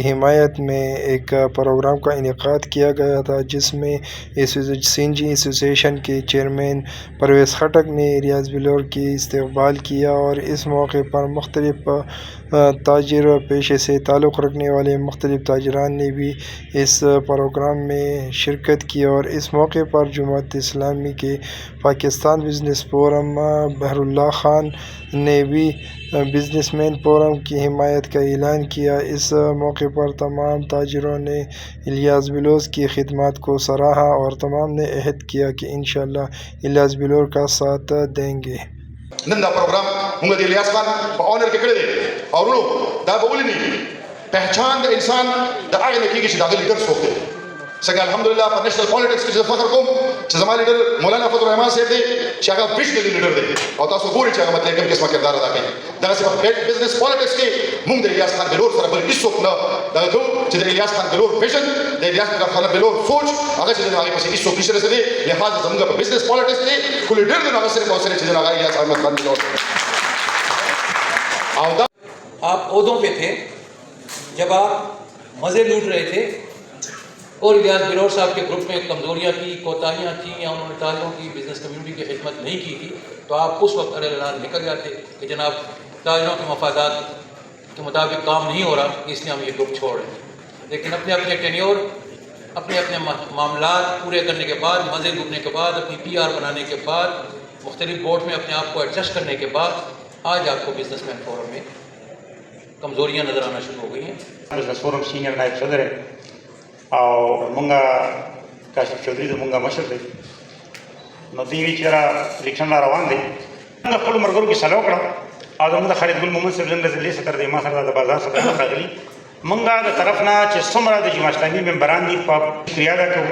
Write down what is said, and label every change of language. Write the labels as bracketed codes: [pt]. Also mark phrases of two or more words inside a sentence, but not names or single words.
[ur] حمایت میں ایک پروگرام کا انعقاد کیا گیا تھا، جس میں سی این جی ایسوسیشن کے چیئرمین پرویز خٹک نے ریاض بلور کی استقبال کیا اور اس موقع پر مختلف تاجر پیشے سے تعلق رکھنے والے مختلف تاجران نے بھی اس پروگرام میں شرکت کی اور اس موقع پر جماعت اسلامی کے پاکستان بزنس فورم بہر اللہ خان نے بھی بزنس مین فورم کی حمایت کا اعلان کیا۔ اس موقع پر تمام تاجروں نے الیاس بلوچ کی خدمات کو سراہا اور تمام نے عہد کیا کہ انشاءاللہ الیاس بلوچ کا ساتھ دیں گے۔ [ps] نن دا پروگرام موږ د الیاس خان په اونر کې کړی دی او ورونو دا به ولې نه پہچان د انسان د هغې نه کېږي چې د هغه لیډر څوک دی. څنګه الحمدلله په [en] national politics [ps] کې زه فخر کوم چې زما لیډر مولانا فضل الرحمان صاحب دی چې هغه [en] visionary leader [ps] دی او تاسو ګورئ چې هغه مطلب کوم قسمه کردار ادا کوي. دغسې په [en] business politics [ps] کې موږ د الیاس خان بلور سره بل هېڅوک نه دغه کوو چې د الیاس خان بلور ویژن د الیاس خان بلور سوچ هغه چې د هغې پسې هېڅوک نشي رسېدی. لہٰذا زموږ په [en] business politics [ps] کې کوم لیډر دی نو هغه صرف او صرف چې د هغه الیاس احمد خان بلور. [ur] آپ عہدوں پہ تھے جب آپ مزے لوٹ رہے تھے اور الیاس بلور صاحب کے گروپ میں کمزوریاں تھیں، کوتاہیاں تھیں یا انہوں نے تاجروں کی [en] business community [ur] کی خدمت نہیں کی تھی، تو آپ اس وقت علیہ اعلان نکل جاتے کہ جناب تاجروں کے مفادات کے مطابق کام نہیں ہو رہا، اس لیے ہم یہ گروپ چھوڑ رہے ہیں. لیکن اپنے اپنے ٹینیور، اپنے اپنے معاملات پورے کرنے کے بعد، مزے لوٹنے کے بعد، اپنی پی آر بنانے کے بعد، مختلف بورڈ میں اپنے آپ کو ایڈجسٹ کرنے کے بعد آج آپ کو بزنس مین فورم میں کمزوریاں نظر آنا شروع ہو گئی ہیں. بزنس فورم سینئر نائب صدر ہے [ps] او مونږه کاشف چودھری زمونږه مشر دی. نو دې وی چې را الیکشن را روان دی، موږ خپل مرګرو کې سلام وکړو او زموږ د خالد ګل محمد صاحب زنده زلی ستر دی ما سره د بازار څخه راغلی. موږ د طرف نه چې څومره د جماعت اسلامي ممبران دي په شکریا ادا کوو.